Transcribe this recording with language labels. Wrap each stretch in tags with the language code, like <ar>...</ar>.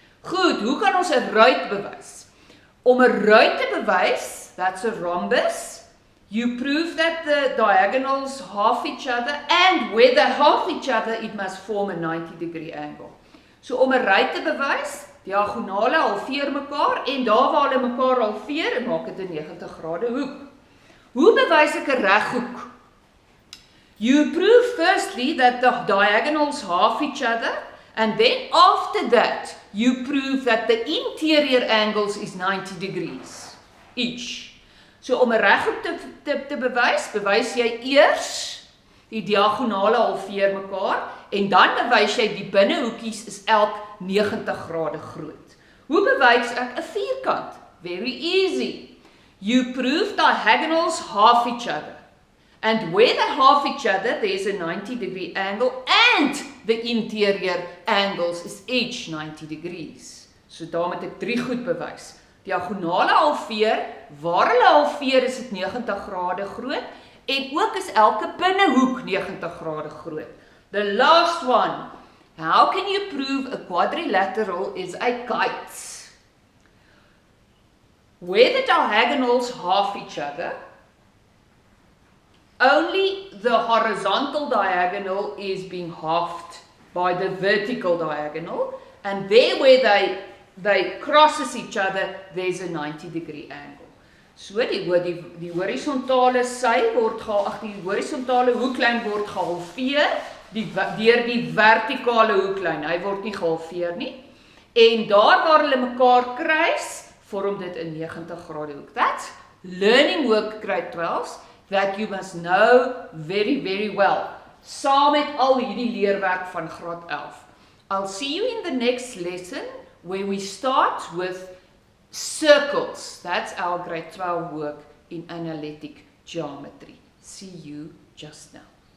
<af>Goed, hoe kan ons 'n ruit bewys? Om 'n ruit te bewys,</af> <en>that's a rhombus, you prove that the diagonals half each other, and where they half each other, it must form a 90-degree angle.</en> <af>So om 'n ruit te bewys, diagonale halveer mekaar, en daar waar hulle mekaar halveer, maak dit 'n 90 grade hoek. Hoe bewys ek 'n reghoek?</af> <en>You prove firstly that the diagonals half each other, and then after that, you prove that the interior angles is 90 degrees each.</en> <af>So om 'n reghoek te bewys jy eers die diagonale halveer mekaar, en dan bewys jy die binnehoekies is elk 90 grade groot. Hoe bewys ek 'n vierkant?</af> <en>Very easy. You prove diagonals half each other. And where they half each other, there's a 90-degree angle, and the interior angles is each 90 degrees.</en> <af>So daar moet ek 3 goed bewys. Diagonale halveer, waar hulle halveer is dit 90 grade groot, en ook is elke binnehoek 90 grade groot.</af> <en>The last one, how can you prove a quadrilateral is a kite? Where the diagonals half each other, only the horizontal diagonal is being halved by the vertical diagonal, and there where they crosses each other, there's a 90-degree angle.</en> <af>So die horisontale sy word die horisontale hoeklyn word gehalveer deur die vertikale hoeklyn. Hy word nie gehalveer nie. En daar waar hulle mekaar kruis, vorm dit 'n 90 grade hoek.</af> <en>That's learning work grade 12 that you must know very, very well.</en> <af>Saam met al hierdie leerwerk van graad 11.</af> <en>I'll see you in the next lesson where we start with circles. That's our grade 12 work in analytic geometry. See you just now.</en>